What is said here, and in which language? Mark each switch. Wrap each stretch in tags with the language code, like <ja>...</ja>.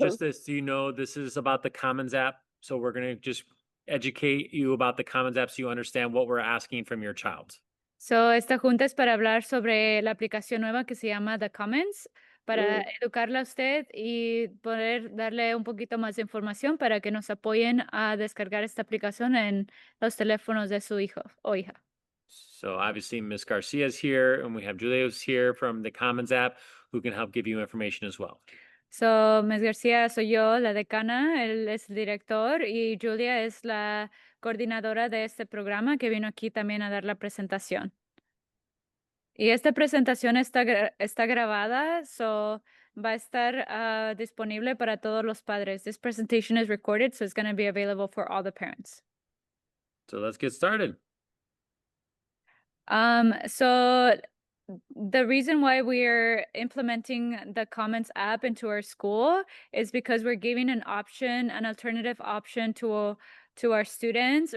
<en>just as you know, this is about the Commons app. So we're going to just educate you about the Commons app so you understand what we're asking from your child.</en> <es>Esta junta es para hablar sobre la aplicación nueva que se llama The Commons, para educarla a usted y poder darle un poquito más de información para que nos apoyen a descargar esta aplicación en los teléfonos de su hijo o hija.</es> <en>So obviously Ms. Garcia's here and we have Julia's here from the Commons app who can help give you information as well. Ms.</en> <es>García soy yo, la decana, él es el director y Julia es la coordinadora de este programa que vino aquí también a dar la presentación. Y esta presentación está grabada, va a estar disponible para todos los padres.</es> <en>This presentation is recorded, so it's going to be available for all the parents. So let's get started. So the reason why we're implementing the Commons app into our school is because we're giving an alternative option to our students.</en>